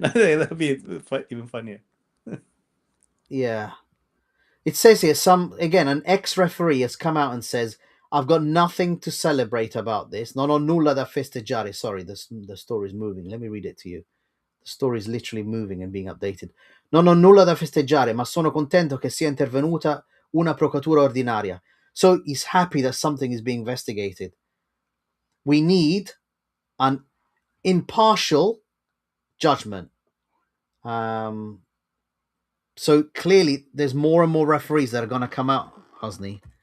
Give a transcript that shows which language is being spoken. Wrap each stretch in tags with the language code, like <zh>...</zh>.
<en>That'd be even funnier. Yeah. It says here, an ex-referee has come out and says, I've got nothing to celebrate about this.</en> <it>Non ho nulla da festeggiare.</it> <en>Sorry, the story's moving. Let me read it to you. The story is literally moving and being updated.</en> <it>Non ho nulla da festeggiare, ma sono contento che sia intervenuta una procuratura ordinaria.</it> <en>So he's happy that something is being investigated. We need an impartial judgment. So clearly, there's more and more referees that are going to come out, Hosni.</en>